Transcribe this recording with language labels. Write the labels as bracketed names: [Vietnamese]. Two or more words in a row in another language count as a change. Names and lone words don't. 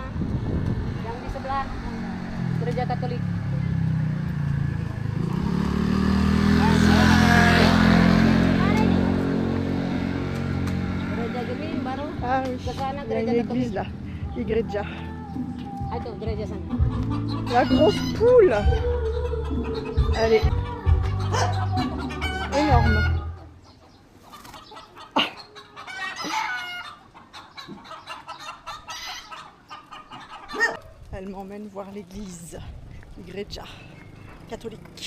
[Indonesian] Yang di sebelah. Gereja Katolik. Mana ini? Gereja gini baru. [French] Ah oui, [Indonesian] Ke sana [French] il y a une [Indonesian] gereja [French] église [Indonesian] Katolik. [French] là, [Portuguese] Igreja. [Indonesian] Ah, itu gereja sana. [French] La grosse poule, elle est énorme. Elle m'emmène voir l'église, Igreja, catholique.